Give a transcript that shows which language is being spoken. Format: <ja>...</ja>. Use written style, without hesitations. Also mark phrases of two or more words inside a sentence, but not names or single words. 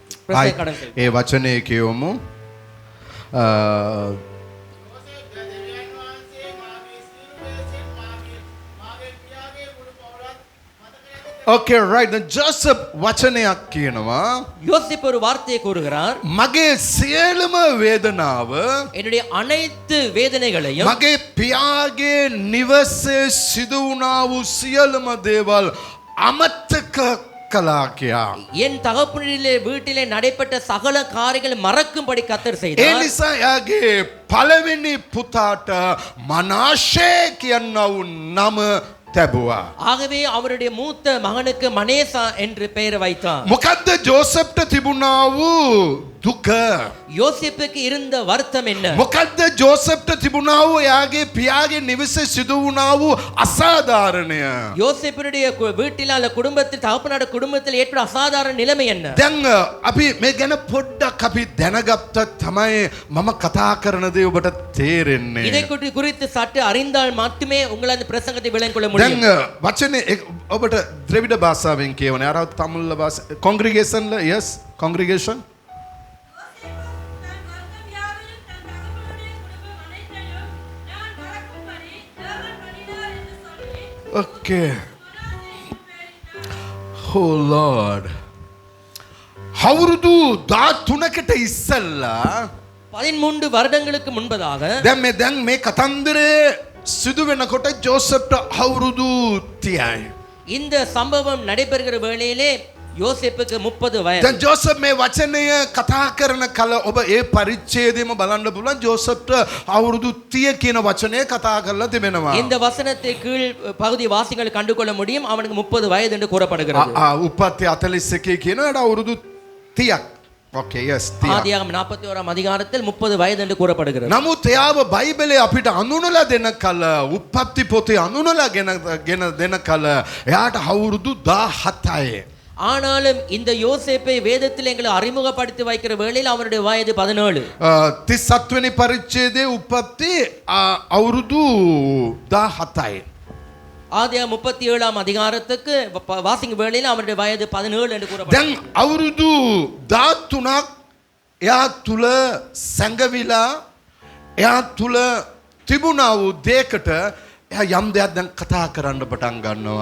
<si>ඒ වචනේ කියවමු.</si> <en>Okay, right.</en> <si>Then Joseph වචනයක් කියනවා.</si> <ta>யோசேப்பு ஒரு வார்த்தையை கூறுகிறார்.</ta> <si>මගේ සියලුම වේදනාව,</si> <ta>என்னுடைய அனைத்து வேதனைகளையும்,</ta> <si>මගේ පියාගේ නිවසේ සිදු වුණා වූ සියලුම දේවල් අමතක කළා කියා.</si> <ta>என் தகப்பனிலே வீட்டிலே நடைபெற்ற சகல காரியங்களை மறக்கும்படி கர்த்தர்</ta> <si>ඒ</si> <ta>செய்தார்.</ta> <si>නිසා එයාගේ පළවෙනි පුතාට මනාෂේ කියනා වූ නම තැබුවා.</si> <ta>ஆகவே அவருடைய மூத்த மகனுக்கு மனேசா என்று பெயர் வைத்தார்.</ta> <si>මොකද්ද ජෝසප්ට තිබුණා වූ දුක?</si> <ta>யோசேப்புக்கு இருந்த வருத்தம் என்ன?</ta> <si>මොකද්ද ජෝසප්ට තිබුණා වූ එයාගේ පියාගේ නිවසේ සිදු වුණා වූ අසාධාරණය?</si> <ta>யோசேப்பினுடைய வீட்டில் அல்ல குடும்பத்தில் தகப்பனோட குடும்பத்தில் ஏற்பட்ட அசாதாரண நிலைமை என்ன?</ta> <si>දැන් අපි මේ ගැන පොඩ්ඩක් අපි දැනගත්තත් තමයි මම කතා කරන දේ ඔබට තේරෙන්නේ.</si> <ta>இதை குறித்து சற்று அறிந்தால் மட்டுமே உங்களால் அந்த பிரசங்கத்தை விளங்கிக் கொள்ள முடியும்.</ta> <si>දැන් වචනේ ඔබට ද්‍රවිඩ භාෂාවෙන් කියවනේ. අර තමිල් භාෂා කොන්ග්‍රිගේෂන්</si> <en>yes congregation okay. Oh Lord.</en> <si>අවුරුදු 13කට ඉස්සෙල්ලා</si> <ta>13 வருடங்களுக்கு முன்பதாக</ta> <si>දැන් මේ කතන්දරේ සිදු වෙනකොට ජෝසප්ට අවුරුදු 30යි.</si> <ta>இந்த சம்பவம் நடைபெறுகிற வேளையிலே யோசேப்புக்கு 30 வயது.</ta> <si>දැන් ජෝසප් මේ වචනය කතා කරන කල ඔබ ඒ පරිච්ඡේදෙම බලන්න පුළුවන්. ජෝසප්ට අවුරුදු 30 කියන වචනය කතා කරලා තිබෙනවා.</si> <ta>இந்த வசனத்தை கீழ் பகுதி வாசிகள் கண்டுகொள்ள முடியும். அவனுக்கு 30 வயது என்று கூறப்படுகிறது.</ta> <si>උපත්ති 41 කියනවාට අවුරුදු 30ක්.</si> <en>Okay, yes.</en> <ta>ஆதியாகமம் 41ஆம் அதிகாரத்தில் 30 வயது என்று கூறப்படுகிறது.</ta> <si>නමුත් එයාව බයිබලයේ අපිට අඳුනලා දෙන කල උපත්ති පොතේ අඳුනලා ගෙන දෙන කල එයාට අවුරුදු 17යි.</si> <ta>ஆனாலும் இந்த யோசேப்பை வேதத்தில் எங்களை அறிமுகப்படுத்தி வைக்கிற வேளையில் அவருடைய வயது 17.</ta> <si>37 වෙනි පරිච්ඡේදයේ උපත්ති අවුරුදු 17යි.</si> <ta>ஆதியாகமம் 37ஆம் அதிகாரத்துக்கு வாசிக்கும் வேளையில் அவருடைய வயது 17 என்று கூறப்படுகிறது.</ta> <si>දැන් අවුරුදු 13ක් එයා තුල සංගවිලා එයා තුල තිබුණා වූ දෙයකට එයා යම් දෙයක් දැන් කතා කරන්න පටන් ගන්නවා.</si>